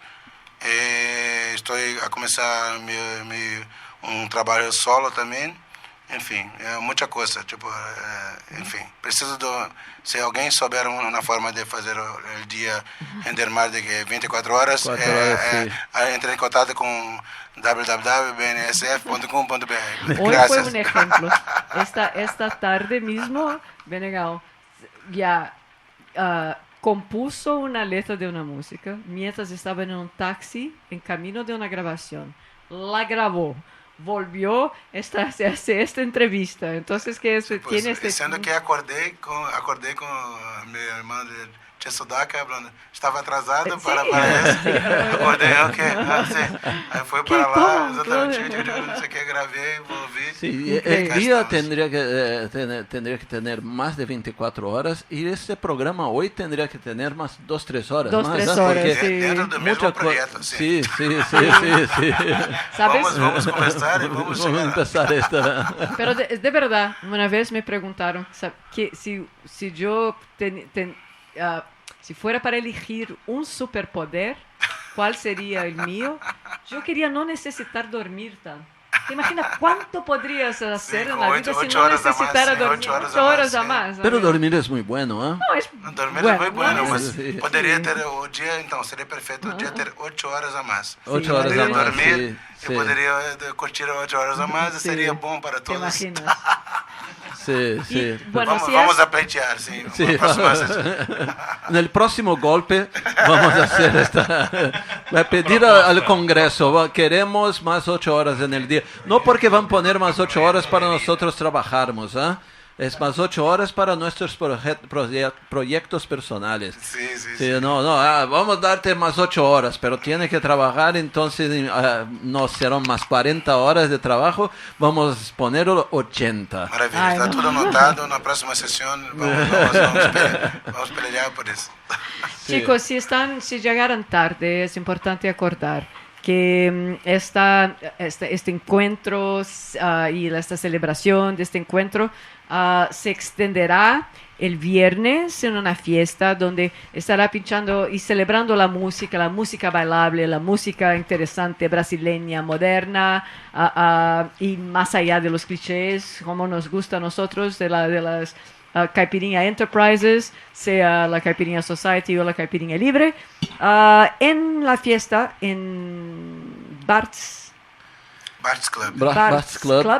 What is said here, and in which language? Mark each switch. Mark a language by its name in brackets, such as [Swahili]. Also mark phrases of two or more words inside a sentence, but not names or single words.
[Portuguese] Estou a começar um trabalho solo também. Enfim, muita coisa. Tipo, enfim, preciso se alguém souber uma forma de fazer o dia render mais de 24 horas, entre em contato com www.bnsf.com.br. [Spanish] Hoy fue un ejemplo. Esta tarde mismo, Benegal ya compuso una letra de una música mientras estaba en un taxi en camino de una grabación. La grabó. Volvió a hacer esta entrevista. Entonces, que tiene este... [Portuguese] Sendo que acordei com meu irmão de Sudaca, estava atrasado para isso. Acordei, ok. Aí foi para lá, exatamente. Não sei o que, gravei, [Spanish] volví. Sí, el día tendría que tener más de 24 horas y este programa hoy tendría que tener más 2-3 horas. 2-3 horas, sí. [Portuguese] Dentro do mesmo projeto, [Spanish] sí. ¿Sabes? Vamos conversar y vamos empezar esta. Pero de verdad, una vez me preguntaron que si yo si fuera para elegir un superpoder, ¿cuál sería el mío? Yo quería no necesitar dormir tanto. ¿Te imaginas cuánto podrías hacer en la vida si no necesitara dormir 8 horas a más? Pero dormir es muy bueno, ¿eh? Dormir es muy bueno, [Portuguese] mas poderia ter o dia, então, seria perfeito o dia ter 8 horas a mais. 8 horas a mais, dormir, eu poderia curtir 8 horas a mais e seria bom para todos. [Spanish] ¿Te imaginas? Sí. Bueno, vamos a pleitear, sí. En el próximo golpe vamos a hacer va a pedir al Congreso, queremos más 8 horas en el día. No porque van a poner más 8 horas para nosotros trabajarmos, ¿eh? Es más 8 horas para nuestros proyectos personales. Sí, no, vamos a darte más 8 horas, pero tiene que trabajar, entonces no serán más 40 horas de trabajo, vamos a ponerlo 80. [Portuguese] Maravilha, está todo anotado, na próxima [Spanish] sesión vamos pelear por eso. Chicos, si llegaron tarde, es importante acordar que este encuentro y esta celebración de este encuentro se extenderá el viernes en una fiesta donde estará pinchando y celebrando la música bailable, la música interesante, brasileña, moderna, y más allá de los clichés, como nos gusta a nosotros, de las Caipirinha Enterprises, sea la Caipirinha Society o la Caipirinha Libre, en la fiesta en Bart's Club.